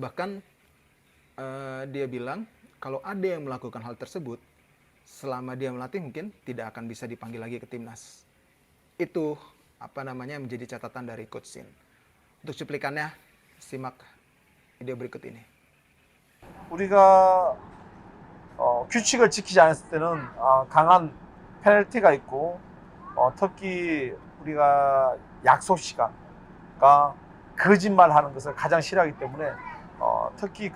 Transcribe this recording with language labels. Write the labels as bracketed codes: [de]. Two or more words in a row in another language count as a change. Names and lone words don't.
[id] Bahkan dia bilang kalau ada yang melakukan hal tersebut selama dia melatih mungkin tidak akan bisa dipanggil lagi ke timnas. Itu menjadi catatan dari Coach Tien. Untuk cuplikannya simak video berikut ini. [ko] 우리가 규칙을 지키지 않았을 때는 강한 페널티가 있고 특히 우리가 약속 시간과 거짓말하는 것을 가장 싫어하기 때문에 특히